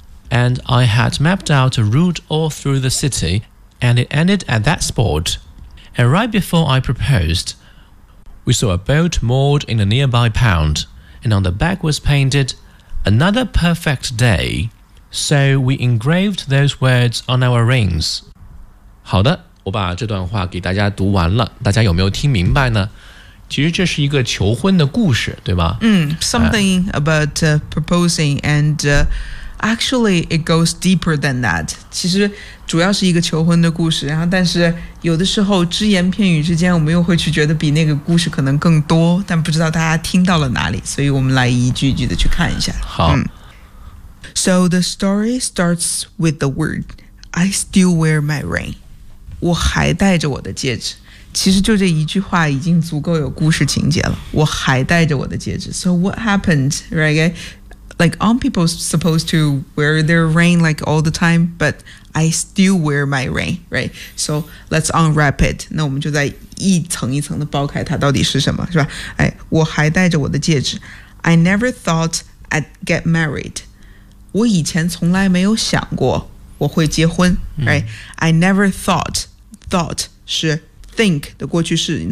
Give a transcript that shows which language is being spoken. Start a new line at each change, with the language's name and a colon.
English: And I had mapped out a route all through the city, and it ended at that spot. And right before I proposed, we saw a boat moored in a nearby pond, and on the back was painted, "Another perfect day." So we engraved those words on our rings.
Chinese: 好的，我把这段话给大家读完了，大家有没有听明白呢？其实这是一个求婚的故事，对吧？
English: Something about proposing and... Actually, it goes deeper than that.
Chinese: 其实主要是一个求婚的故事，然后但是有的时候只言片语之间，我们又会去觉得比那个故事可能更多，但不知道大家听到了哪里，所以我们来一句一句的去看一下。好。
English: So the story starts with the word, I still wear my ring.
Chinese: 我还戴着我的戒指。其实就这一句话已经足够有故事情节了。我还戴着我的戒指。
English: So what happened, right? Like, aren't people supposed to wear their ring, like, all the time? But I still wear my ring, right? So, let's unwrap it.
Chinese: 那我们就在一层一层的剥开它到底是什么，是吧？哎，我还戴着我的戒指。
English: I never thought I'd get married.
Chinese: 我以前从来没有想过我会结婚、right?
English: I never thought
Chinese: 是 think 的过去式。